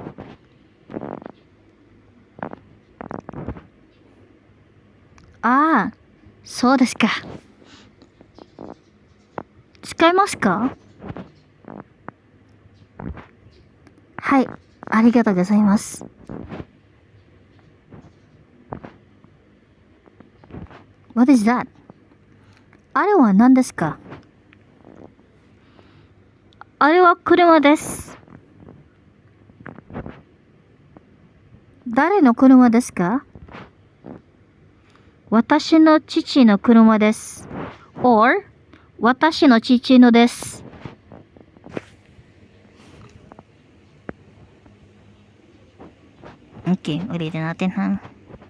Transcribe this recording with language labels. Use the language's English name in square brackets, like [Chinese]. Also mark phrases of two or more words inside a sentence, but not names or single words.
[Japanese] ああ、そうですか。使えますか？はい、ありがとうございます。 [English] What is that? [Japanese] あれは何ですか？あれは車です。誰の車ですか？私の父の車です。or 私の父のです。 [Filipino] Oke, ulitin natin ha.